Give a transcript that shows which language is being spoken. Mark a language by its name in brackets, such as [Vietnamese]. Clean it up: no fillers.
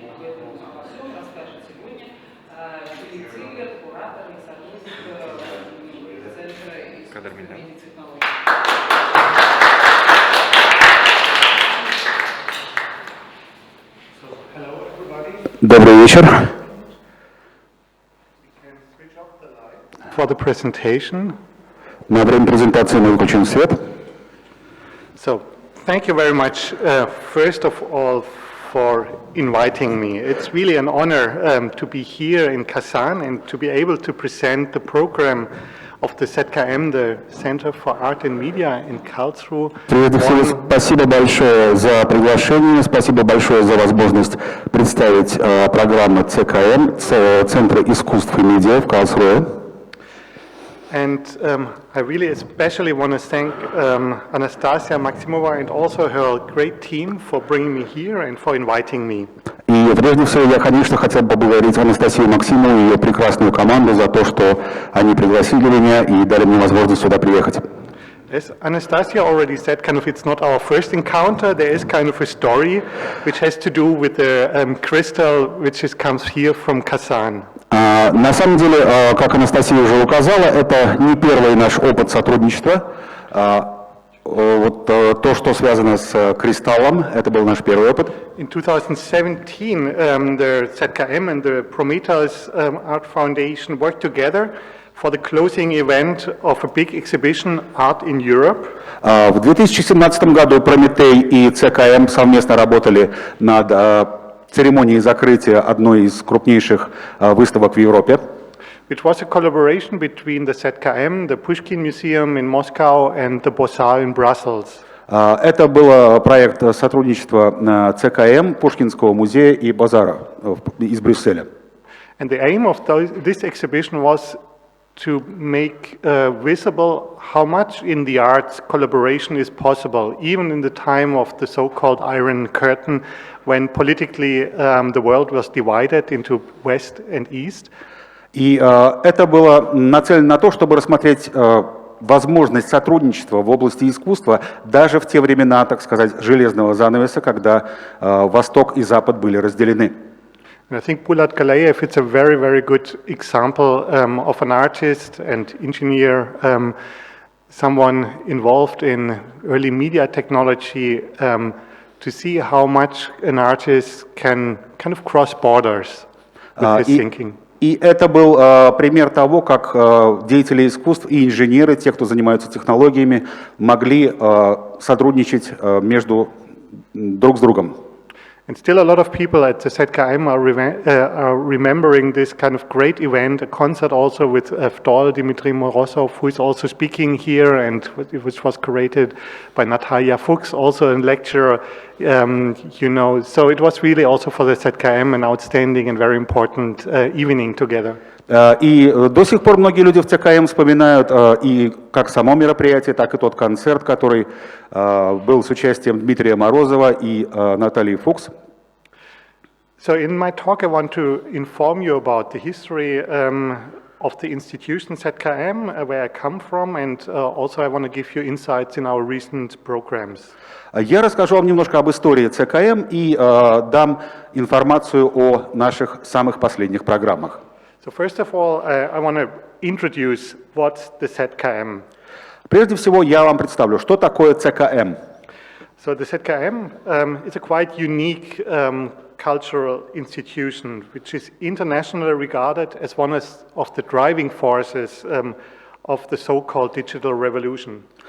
[Russian] Об этом обо всем расскажет сегодня Филипп Циглер, куратор и сотрудник Центра искусств и медиатехнологий. Добрый вечер. [English] For the presentation. [Russian] На время презентации мы выключим свет. [English] So, thank you very much, first of all, for inviting me. It's really an honor to be here in Kazan and to be able to present the program of the ZKM, the Center for Art and Media in Karlsruhe. [Russian] Прежде всего, спасибо большое за приглашение, спасибо большое за возможность представить программу ЦКМ, Центра искусств и медиа в Карлсруэ. [English] And I really especially want to thank Anastasia Maximova and also her great team for bringing me here and for inviting me. [Russian] И прежде всего я, конечно, хотел бы поблагодарить Анастасию Максимову и ее прекрасную команду за то, что они пригласили меня и дали мне возможность сюда приехать. [English] As Anastasia already said, it's not our first encounter. There is kind of a story which has to do with the crystal which comes here from Kazan. [Russian] На самом деле, как Анастасия уже указала, это не первый наш опыт сотрудничества. Вот то, что связано с кристаллом, это был наш первый опыт. [English] In 2017, the ZKM and the Prometheus Art Foundation worked together for the closing event of a big exhibition, Art in Europe. [Russian] В 2017 году Прометей и ЦКМ совместно работали над церемонией закрытия одной из крупнейших выставок в Европе. [English] Which was a collaboration between the ZKM, the Pushkin Museum in Moscow, and the Beaux-Arts in Brussels. [Russian] Это был проект сотрудничества ЦКМ, Пушкинского музея и Базара из Брюсселя. [English] And the aim of this exhibition was to make visible how much in the arts collaboration is possible, even in the time of the so-called Iron Curtain, when politically the world was divided into West and East. [Russian] И это было нацелено на то, чтобы рассмотреть возможность сотрудничества в области искусства даже в те времена, так сказать, железного занавеса, когда Восток и Запад были разделены. [English] And I think Bulat Galayev is a very, very good example of an artist and engineer, someone involved in early media technology, to see how much an artist can kind of cross borders with his thinking. [Russian] И это был пример того, как деятели искусств и инженеры, те, кто занимаются технологиями, могли сотрудничать между друг с другом. [English] And still a lot of people at the ZKM are remembering this kind of great event, a concert also with Avdol Dmitry Morozov, who is also speaking here, and which was created by Natalia Fuchs, also a lecturer, So it was really also for the ZKM an outstanding and very important evening together. [Russian] И до сих пор многие люди в ЦКМ вспоминают и как само мероприятие, так и тот концерт, который был с участием Дмитрия Морозова и Натальи Фукс. [English] So in my talk I want to inform you about the history of the institution ZKM, where I come from, and also I want to give you insights in our recent programs. [Russian] Я расскажу вам немножко об истории ЦКМ и дам информацию о наших самых последних программах. [English] So first of all, I want to introduce what's the ZKM. [Russian] Прежде всего, я вам представлю, что такое ЦКМ. [English] So the ZKM is a quite unique cultural institution, which is internationally regarded as one of the driving forces of the so-called digital revolution.